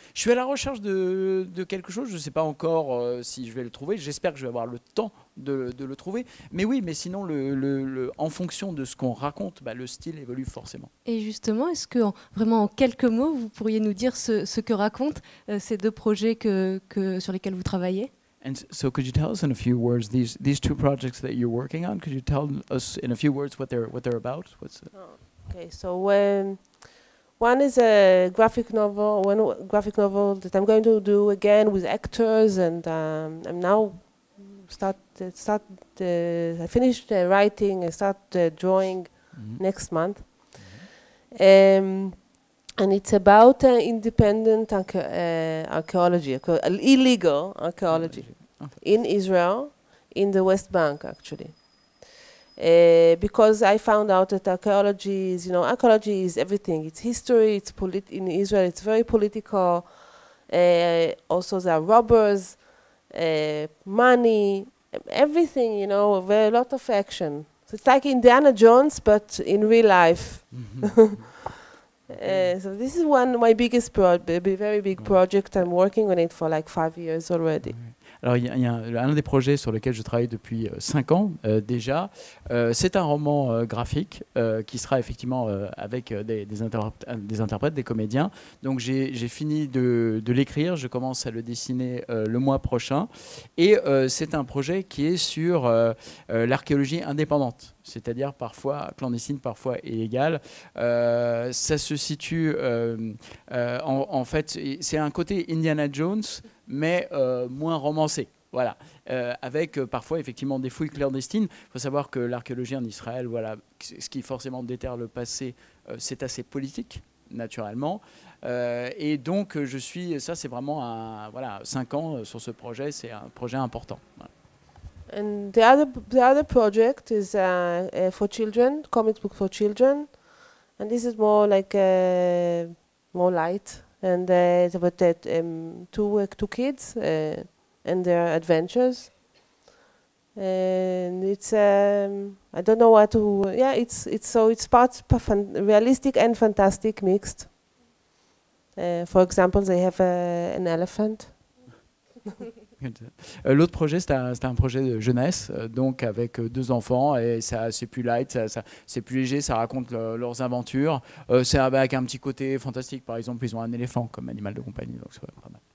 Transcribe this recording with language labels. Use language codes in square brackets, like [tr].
[fr] Je suis à la recherche de quelque chose, je ne sais pas encore si je vais le trouver, j'espère que je vais avoir le temps de le trouver, mais oui, mais sinon, en fonction de ce qu'on raconte, le style évolue forcément. Et justement, est-ce que vraiment en quelques mots, vous pourriez nous dire ce que racontent ces 2 projets sur lesquels vous travaillez? [en] And so could you tell us in a few words these 2 projects that you're working on? Could you tell us in a few words what they're about? Okay, so one is a graphic novel, that I'm going to do again with actors, and I'm now I finished writing and start drawing next month. And it's about independent archaeology, illegal archaeology in Israel, in the West Bank, actually. Because I found out that archaeology is everything. It's history, in Israel, it's very political. Also, there are robbers, money, everything, a lot of action. So it's like Indiana Jones, but in real life. So this is my biggest very big project. I'm working on it for like 5 years already. [fr] Alors, il y a un des projets sur lequel je travaille depuis 5 ans déjà. C'est un roman graphique qui sera effectivement avec des interprètes, des comédiens. Donc, j'ai fini de l'écrire. Je commence à le dessiner le mois prochain. Et c'est un projet qui est sur l'archéologie indépendante, c'est-à-dire parfois clandestine, parfois illégale. Ça se situe, en fait, c'est un côté Indiana Jones, mais moins romancé, voilà, avec parfois effectivement des fouilles clandestines. Il faut savoir que l'archéologie en Israël, voilà, ce qui forcément déterre le passé, c'est assez politique, naturellement. Et donc, ça c'est vraiment 5 ans sur ce projet, c'est un projet important. Voilà. [en] And the other project is for children, comic book for children, and this is more like more light. And it's about two kids and their adventures. And it's I don't know what to. Yeah, it's part realistic and fantastic mixed. For example, they have an elephant. [fr] L'autre projet, c'est un projet de jeunesse, donc avec 2 enfants, et c'est plus light, c'est plus léger, ça raconte leurs aventures. C'est avec un petit côté fantastique, par exemple, ils ont un éléphant comme animal de compagnie, donc c'est pas mal.